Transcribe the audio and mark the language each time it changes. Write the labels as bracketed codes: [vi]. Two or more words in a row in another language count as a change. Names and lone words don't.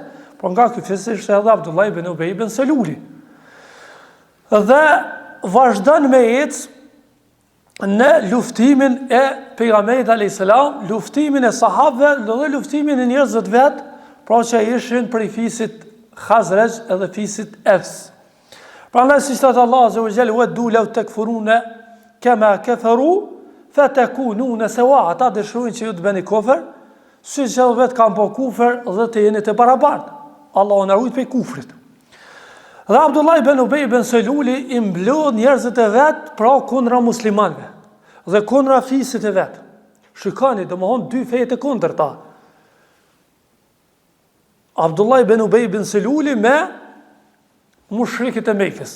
[sq] Por nga ky fis ishte edhe Abdullah ibn Ubay ibn Seluli. Dhe vazhdon me ecë në luftimin e pejgamberit [ar] عليه السلام, [sq] luftimin e sahabëve dhe luftimin e njerëzve të vet, pra që ishin prej fisit Khazraj edhe fisit Evs. Prandaj siç thot [ar] الله عز وجل, "ودوا لو تكفرون كما كفروا فتكونون سواء", [sq] ata dëshirojnë që ju të bëni kufër, siç edhe vet kanë po kufër dhe të jeni të barabartë. Allahu na ruaj prej kufrit. Dhe Abdullah ibn Ubay ibn Seluli i mblodh njerëzit e vet pra kundra muslimanëve dhe kundra fisit e vet. Shikoni, domthon dy feje të kundërta. Abdullah ibn Ubay ibn Seluli me mushrikët e Mekës.